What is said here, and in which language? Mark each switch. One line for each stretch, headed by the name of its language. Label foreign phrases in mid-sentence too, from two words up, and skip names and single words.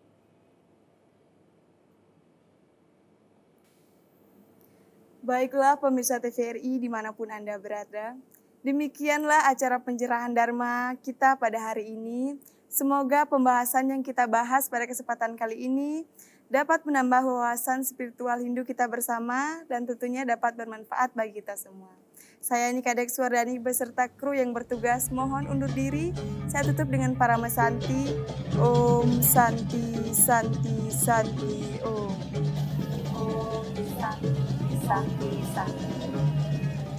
Indonesian: Baiklah pemirsa TVRI dimanapun Anda berada, demikianlah acara pencerahan Dharma kita pada hari ini. Semoga pembahasan yang kita bahas pada kesempatan kali ini dapat menambah wawasan spiritual Hindu kita bersama dan tentunya dapat bermanfaat bagi kita semua. Saya Nika Dek Suwardani beserta kru yang bertugas mohon undur diri. Saya tutup dengan Parama Santi.
Sanskrit: Om Santi Santi Santi Om. Santi, santi.